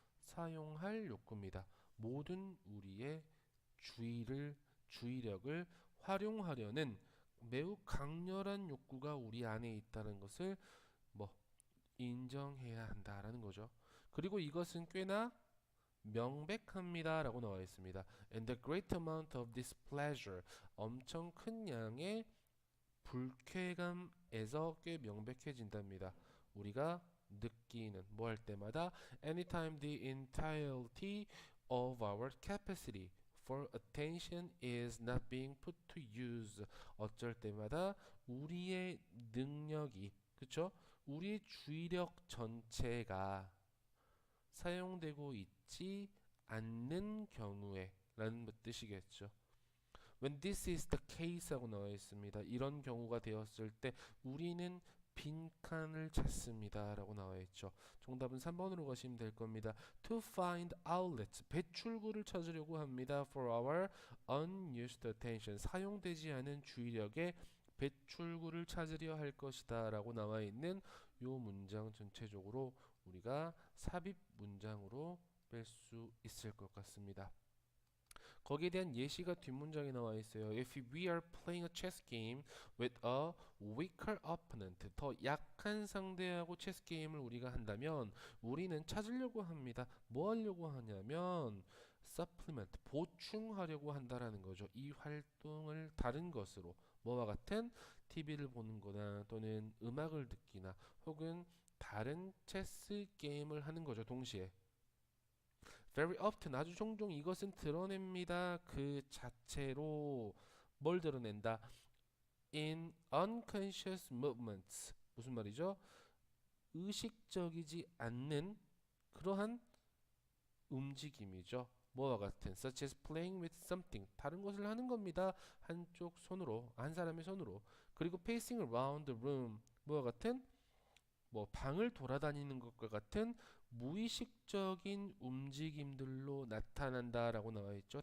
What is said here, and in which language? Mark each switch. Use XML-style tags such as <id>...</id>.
<ko>사용할 욕구입니다. 모든 우리의 주의력을 활용하려는 매우 강렬한 욕구가 우리 안에 있다는 것을 뭐 인정해야 한다라는 거죠. 그리고 이것은 꽤나 명백합니다 라고 나와 있습니다.</ko> <en>And the great amount of displeasure,</en> <ko>엄청 큰 양의 불쾌감에서 꽤 명백해진답니다. 우리가 느끼는 뭐 할 때마다</ko> <en>anytime the entirety of our capacity for attention is not being put to use,</en> <ko>어쩔 때마다 우리의 능력이, 그쵸? 우리의 주의력 전체가 사용되고 있지 않는 경우에 라는 뜻이겠죠.</ko> <en>When this is the case</en> <ko>하고 나와 있습니다. 이런 경우가 되었을 때 우리는 빈칸을 찾습니다 라고 나와 있죠. 정답은 3번으로 가시면 될 겁니다.</ko> <en>To find outlets,</en> <ko>배출구를 찾으려고 합니다.</ko> <en>For our unused attention,</en> <ko>사용되지 않은 주의력의 배출구를 찾으려 할 것이다 라고 나와 있는 요 문장 전체적으로 우리가 삽입 문장으로 뺄 수 있을 것 같습니다. 거기에 대한 예시가 뒷문장에 나와 있어요.</ko> <en>If we are playing a chess game with a weaker opponent,</en> <ko>더 약한 상대하고 체스 게임을 우리가 한다면 우리는 찾으려고 합니다. 뭐 하려고 하냐면 supplement, 보충하려고 한다라는 거죠. 이 활동을 다른 것으로 뭐와 같은 TV를 보는 거나 또는 음악을 듣기나 혹은 다른 체스 게임을 하는 거죠. 동시에</ko> <en>very often,</en> <ko>아주 종종 이것은 드러냅니다. 그 자체로 뭘 드러낸다?</ko> <en>In unconscious movements.</en> <ko>무슨 말이죠? 의식적이지 않는 그러한 움직임이죠. 뭐와 같은</ko> <en>such as playing with something,</en> <ko>다른 것을 하는 겁니다. 한쪽 손으로, 한 사람의 손으로. 그리고</ko> <en>pacing around the room,</en> <ko>뭐와 같은 뭐 방을 돌아다니는 것과 같은 무의식적인 움직임들로 나타난다라고 나와 있죠.</ko>